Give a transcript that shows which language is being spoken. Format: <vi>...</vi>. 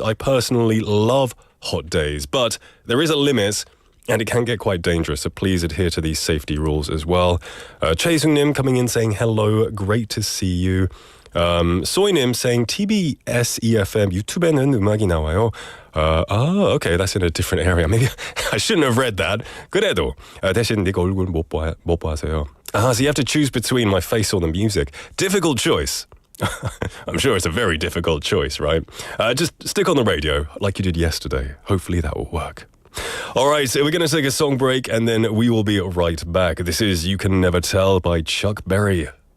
<en>I personally love hot days, but there is a limit, and it can get quite dangerous, so please adhere to these safety rules as well. Choi Sung-nim coming in saying hello, great to see you. Soy-nim saying TBS EFM</en> <ko>유튜브에는 음악이 나와요.</ko> <en>Okay, that's in a different area. Maybe I shouldn't have read that.</en> <ko>그래도 대신 네가 얼굴 못 봐서요.</ko> <en>So you have to choose between my face or the music. Difficult choice. I'm sure it's a very difficult choice, right? Just stick on the radio like you did yesterday. Hopefully that will work. All right, so we're going to take a song break and then we will be right back. This is You Can Never Tell by Chuck Berry.</en>